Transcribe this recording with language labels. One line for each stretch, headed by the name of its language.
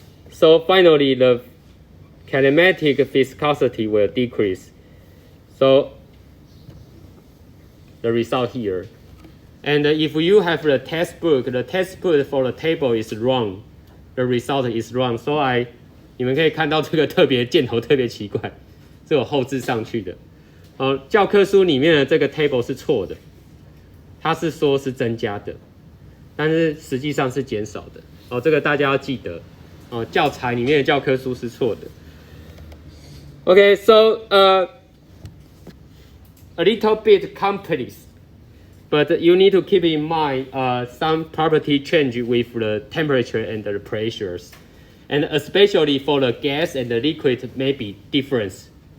English: So finally, the kinematic viscosity will decrease. So the result here. And if you have the textbook for the table is wrong, the result is wrong. So
Chinese: 你们可以看到这个箭头特别奇怪，是我后置上去的。教科书里面的这个 table 是错的，它是说是增加的，但是实际上是减少的。这个大家要记得。教材里面的教科书是错的。
English: Okay, so a little bit complex, but you need to keep in mind some property change with the temperature and the pressures, and especially for the gas and the liquid may be different.